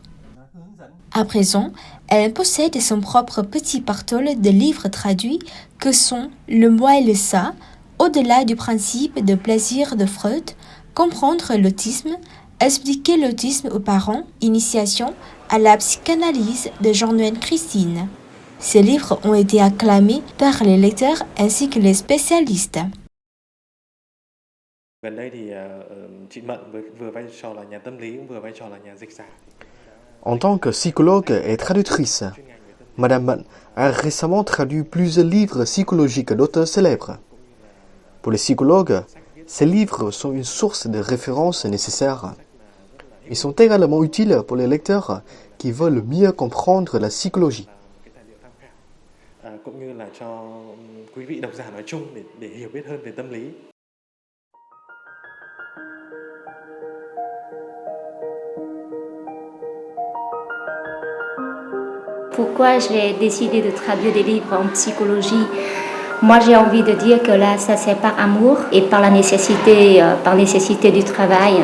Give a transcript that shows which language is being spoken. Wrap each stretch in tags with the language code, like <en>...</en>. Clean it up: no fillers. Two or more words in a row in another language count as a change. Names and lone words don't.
<fr>À présent, elle possède son propre petit partoll de livres traduits que sont Le moi et le ça, au-delà du principe de plaisir de Freud, comprendre l'autisme, expliquer l'autisme aux parents, initiation à la psychanalyse de Jean-Noël Christine. Ces livres ont été acclamés par les lecteurs ainsi que les spécialistes.</fr> <vi>Gần đây thì chị Mận vừa vai trò là nhà tâm lý cũng vừa vai trò là nhà dịch giả.</vi> <fr>En tant que psychologue et traductrice, Madame Mận a récemment traduit plusieurs livres psychologiques d'auteurs célèbres. Pour les psychologues, ces livres sont une source de référence nécessaire. Ils sont également utiles pour les lecteurs qui veulent mieux comprendre la psychologie.</fr> <vi>Cũng như là cho quý vị độc giả nói chung để hiểu biết hơn về tâm lý.</vi> <fr>Pourquoi j'ai décidé de traduire des livres en psychologie? Moi, j'ai envie de dire que là, ça c'est par amour et par nécessité du travail.</fr>